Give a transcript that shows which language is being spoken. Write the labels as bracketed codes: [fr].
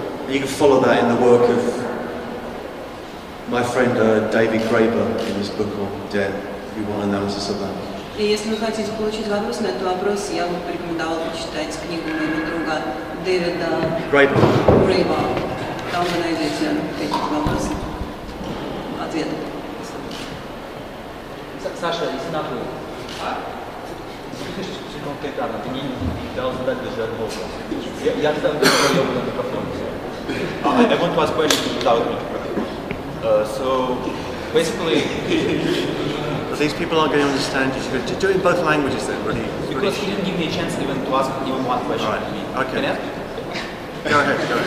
[en] You can follow that in the work of my friend David Graeber in his book on debt, if you want analysis of that. [ru] И если вы хотите получить вопрос на этот вопрос, я бы порекомендовала почитать книгу моего друга Дэвида Грейба. Там вы найдете эти вопросы, ответы. Саша, если нахуй, конкретно, ты не дал задать даже одного вопроса. Я задам на микрофон. [en] I want to ask questions without microphone. So, basically... These people aren't going to understand you. To do it in both languages then, really? Because he didn't give me a chance even to ask even one question. Right. Okay. Can I ask? Go ahead.